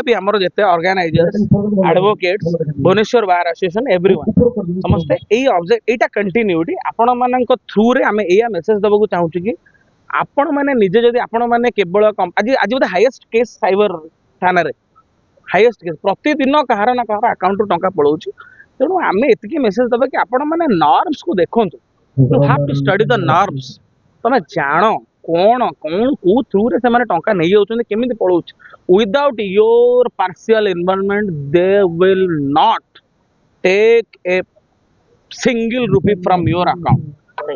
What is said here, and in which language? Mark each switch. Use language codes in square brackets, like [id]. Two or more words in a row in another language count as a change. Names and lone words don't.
[or] ବି ଆମର ଯେତେ [en] organisers advocates [or] ଭୁବନେଶ୍ୱର ବାର ଆସୋସିଏସନ ଏଭ୍ରିୱାନ୍ ସମସ୍ତେ ଏଇ ଅବଜେକ୍ଟ ଏଇଟା କଣ୍ଟିନ୍ୟୁଟି ଆପଣମାନଙ୍କ ଥ୍ରୁରେ ଆମେ ଏଇଆ ମେସେଜ ଦେବାକୁ ଚାହୁଁଛୁ କି ଆପଣମାନେ ନିଜେ ଯଦି ଆପଣମାନେ କେବଳ ଆଜି ଆଜି ବୋଧେ [en] highest case [or] ସାଇବର ଥାନାରେ [en] highest case [or] ପ୍ରତିଦିନ କାହାର ନା କାହାର ଆକାଉଣ୍ଟରୁ ଟଙ୍କା ପଳାଉଛି ତେଣୁ ଆମେ ଏତିକି ମେସେଜ ଦେବା କି ଆପଣମାନେ ନର୍ମସକୁ ଦେଖନ୍ତୁ [en] you have to study the norms [or] ତମେ ଜାଣ କ'ଣ କ'ଣ କୋଉ ଥ୍ରୁରେ ସେମାନେ ଟଙ୍କା ନେଇଯାଉଛନ୍ତି କେମିତି ପଳାଉଛି [en] without your partial involvement they will not take a single rupee from your account